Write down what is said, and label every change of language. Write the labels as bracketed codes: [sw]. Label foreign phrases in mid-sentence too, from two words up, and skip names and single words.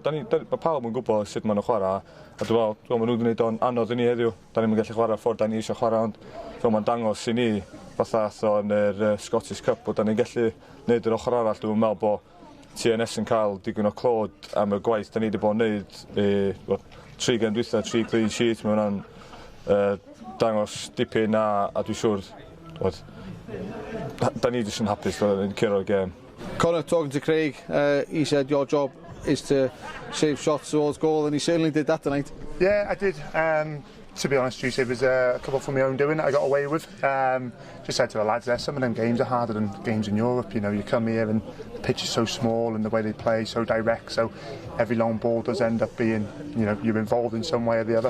[cy] mae pawb yn gwybod sut maen nhw'n chwarae, a dwi'n meddwl, maen nhw'n gwneud o'n anodd I ni heddiw, da ni'n gallu chwarae ffordd da ni eisiau chwarae, ond dwi'n ma'n dangos I ni, fatha o'n yr Scottish Cup, bod da ni'n gallu gwneud yr ochr arall, dwi'n meddwl bod TNS yn cael digon o clod am y gwaith da ni wedi bod yn gwneud, 3 gen dwytha, 3 [en] clean sheet, [cy] mae hwnna'n dangos dipyn a dwi'n siŵr da ni jyst yn hapus yn curo'r gêm. [en] Conor, talking to Craig, he said your job is to save shots towards goal, and he certainly did that tonight. Yeah, I did. to be honest, Juice, it was a couple from my own doing that I got away with. Just said to the lads there, some of them games are harder than games in Europe. You know, you come here and the pitch is so small and the way they play so direct, so every long ball does end up being, you know, you're involved in some way or the other.